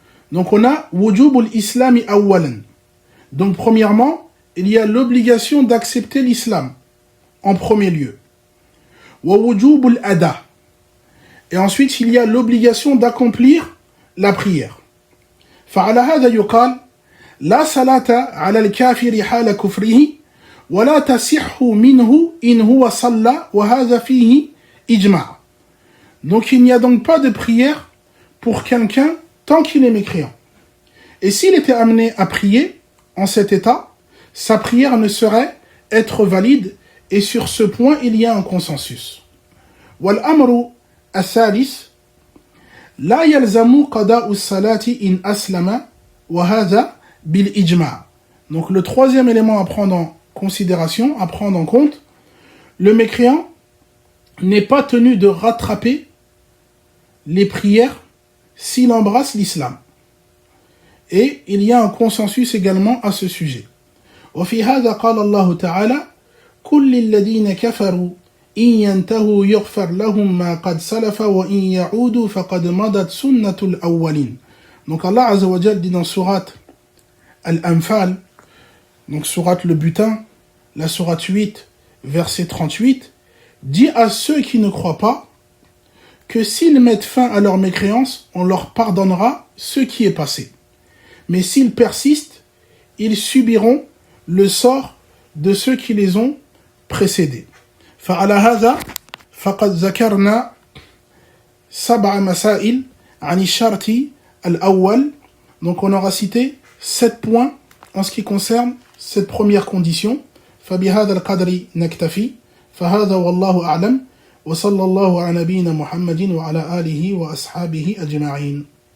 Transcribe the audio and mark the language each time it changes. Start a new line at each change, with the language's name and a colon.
French: Donc on a
Arabic: wujubul islami awwalan.
French: Donc premièrement, il y a l'obligation d'accepter l'islam en premier lieu.
Arabic: Wa wujubul ada.
French: Et ensuite il y a l'obligation d'accomplir la prière.
Arabic: فعلى هذا يقال لا صلاة على الكافر حال كفره ولا تصح منه إن هو صلى وهذا فيه إجماع.
French: Donc il n'y a donc pas de prière pour quelqu'un tant qu'il est mécréant. Et s'il était amené à prier en cet état, sa prière ne saurait être valide, et sur ce point il y a un consensus.
Arabic: والأمر الثالث لا يلزم قضاء الصلاة إن أسلم وهذا بالإجماع.
French: Donc le troisième élément à prendre en considération, à prendre en compte, le mécréant n'est pas tenu de rattraper les prières s'il embrasse l'islam. Et il y a un consensus également à ce sujet.
Arabic: وفي هذا قال الله تعالى كل الذين كفروا إن ينتهوا يغفر لهم ما قد سلف وإن يعودوا فقد مضت سنة الأولين
French: Donc Allah Azza wa Jal dit dans sourate Al-Anfal, donc sourate le butin, la sourate 8, verset 38, dit à ceux qui ne croient pas que s'ils mettent fin à leur mécréance, on leur pardonnera ce qui est passé. Mais s'ils persistent, ils subiront le sort de ceux qui les ont précédés.
Arabic: فعلى هذا فقد ذكرنا 7 مسائل عن الشرط الأول.
French: Donc on aura cité 7 points en ce qui concerne cette première condition.
Arabic: فبهذا القدر نكتفي فهذا والله أعلم وصلى الله على نبينا محمد وعلى آله وأصحابه أجمعين.